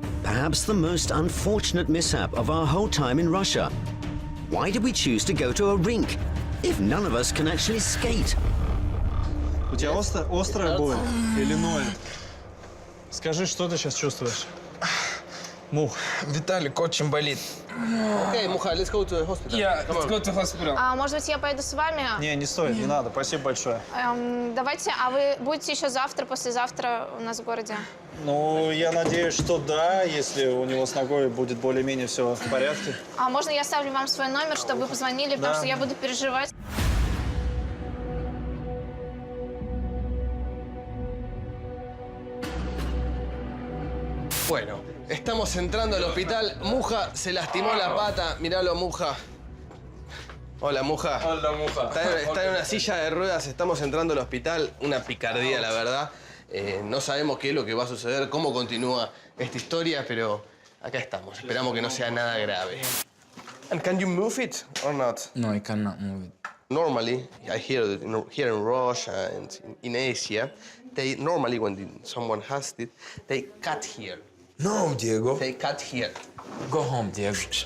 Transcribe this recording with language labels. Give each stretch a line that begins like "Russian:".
English: Perhaps the most unfortunate mishap of our whole time in Russia. Why did we choose to go to a rink if none of us can actually skate?
Russian: У тебя острая боль или ноет? Скажи, что ты сейчас чувствуешь? Мух. Виталик очень болит.
English: Okay, Moja, let's go to the hospital. Yeah, Come let's on. go to hospital.
Russian: А может быть, я поеду с вами? Не, не стоит, не надо. Спасибо большое. Давайте, а вы будете еще завтра, послезавтра у нас в городе? Ну, я надеюсь, что да, если у него с ногой будет более-менее все в порядке. А можно я оставлю вам свой номер, чтобы вы позвонили, потому что я буду переживать.
Spanish: Bueno, estamos entrando al hospital. Muja se lastimó la pata. Míralo, Muja. Hola, Muja. Hola, Muja. Está en una silla de ruedas. Estamos entrando al hospital. Una picardía, la verdad. No sabemos qué es lo que va a suceder, cómo continúa esta historia, pero acá estamos. Esperamos que no sea nada grave.
English: And can you move it or not? No, I cannot move it. Normally, I hear that here in Russia and in Asia, they normally, when someone has it, they cut here. No, Diego. They cut here. Go home, Diego.